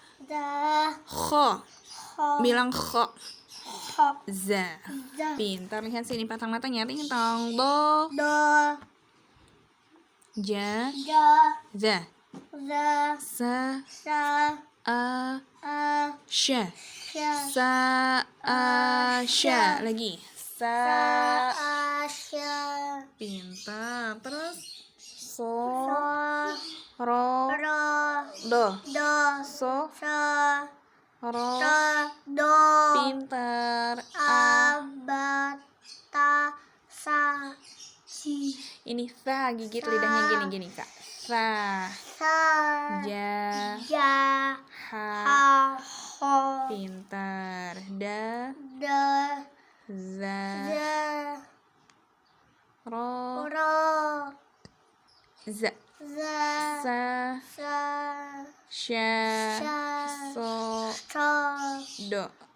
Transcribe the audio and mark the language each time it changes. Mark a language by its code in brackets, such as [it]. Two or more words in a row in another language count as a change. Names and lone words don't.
[id] Kho. Bilang kho. [ar] Kho. Za. Za. [id] Pintar, lihat sini pasang matanya. Ting tong. [ar] Do. Do. Ja. Ja. Za. Za. Sa. Sa. A. Sha. Sha. Sa. A. Sha. Lagi. Sa. Sha. [id] Pintar. Terus. [ar] So. So. Ro. Ro. Do. Do. So. So. Ro. So. Do. [id] Pintar. [ar] Ba. Ta. Sa. Si. [id] Ini sa, gigit lidahnya gini Kak. [ar] Sa. Sa. Ja. Ja. Ha. Ho. [id] Pintar. [ar] Da. Da. Za. Za. Ro. Ro. Za. Za. Sa. Sa. Sha. Sha. So. So. Do.